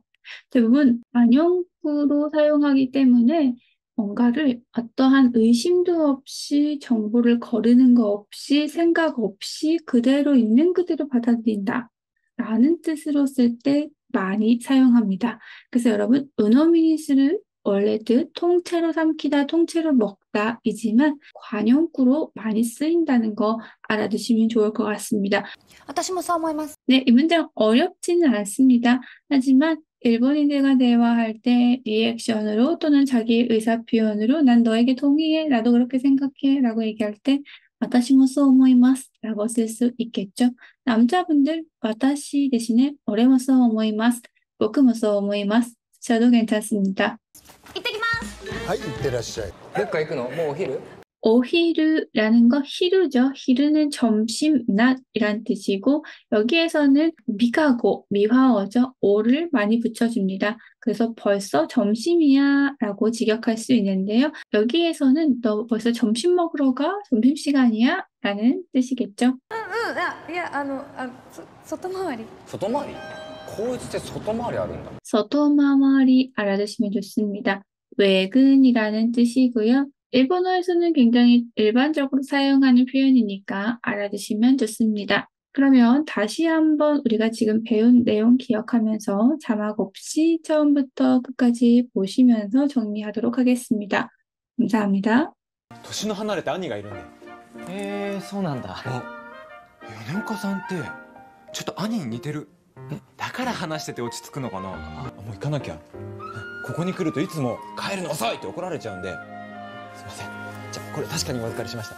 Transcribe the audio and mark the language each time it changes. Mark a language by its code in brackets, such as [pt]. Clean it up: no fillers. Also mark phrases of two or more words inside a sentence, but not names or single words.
[ko] 대부분 관용구로 사용하기 때문에 뭔가를 어떠한 의심도 없이 정보를 거르는 거 없이 생각 없이 그대로 있는 그대로 받아들인다 라는 뜻으로 쓸 때 많이 사용합니다. 그래서 여러분 [ja] 鵜呑みにする [ko] 원래 뜻 통째로 삼키다, 통째로 먹다 이지만 관용구로 많이 쓰인다는 거 알아두시면 좋을 것 같습니다. [ja] 私もそう思います。 [ko] 네, 이 문장 어렵지는 않습니다. 하지만 일본인들과 대화할 때 리액션으로 또는 자기 의사 표현으로 난 너에게 동의해, 나도 그렇게 생각해 라고 얘기할 때 [ja] 私もそう思います [ko] 라고 쓸 수 있겠죠. 남자분들 私 대신에 [ja] 俺もそう思います、僕もそう思います [ko] 저도 괜찮습니다. [ja] 行ってきます。はい、いってらっしゃい。どっか行くの？もうお昼？ [ko] 오히르라는 거 히루죠. 히루는 점심, 낮이란 뜻이고 여기에서는 미가고, 미화어죠. 오를 많이 붙여줍니다. 그래서 벌써 점심이야 라고 직역할 수 있는데요. 여기에서는 너 벌써 점심 먹으러 가? 점심시간이야? 라는 뜻이겠죠. [ja] 外回り。外回り？こいつって外回りあるんだ。 [ko] 서토마마리 알아두시면 좋습니다. 외근이라는 뜻이고요. 일본어에서는 굉장히 일반적으로 사용하는 표현이니까 알아두시면 좋습니다. 그러면 다시 한번 우리가 지금 배운 내용 기억하면서 자막 없이 처음부터 끝까지 보시면서 정리하도록 하겠습니다. 감사합니다. [ja] 年の離れた兄がいるんで。へえ、そうなんだ。あ、米岡さんってちょっと兄に似てる。だから話してて落ち着くのかな。あ、もう行かなきゃ。ここに来るといつも帰るの遅いって怒られちゃうんで。すいません。じゃあこれ確かにお預かりしました。